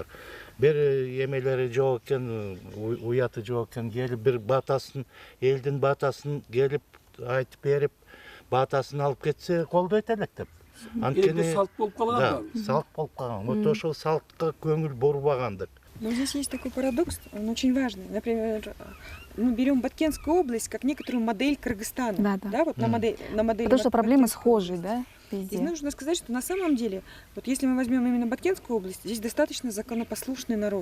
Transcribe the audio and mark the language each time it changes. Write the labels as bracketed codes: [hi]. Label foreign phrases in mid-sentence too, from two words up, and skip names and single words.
[ky] Бир эмелери жок экен, уяты жок экен, келип бир батасын, элдин батасын келип айтып берип, батасын алып кетсе колдойт элек деп. Анткени салт болуп калган да. Салт болуп калган. Вот ошол салтка көңүл бурбагандык. [ru] Но здесь есть такой парадокс, он очень важный. Например, мы берем Баткенскую область как некоторую модель Кыргызстана. Да, вот на модель. Потому что проблемы схожи, да? Здесь нужно сказать, что на самом деле, вот если мы возьмем именно Баткенскую область, здесь достаточно законопослушный народ.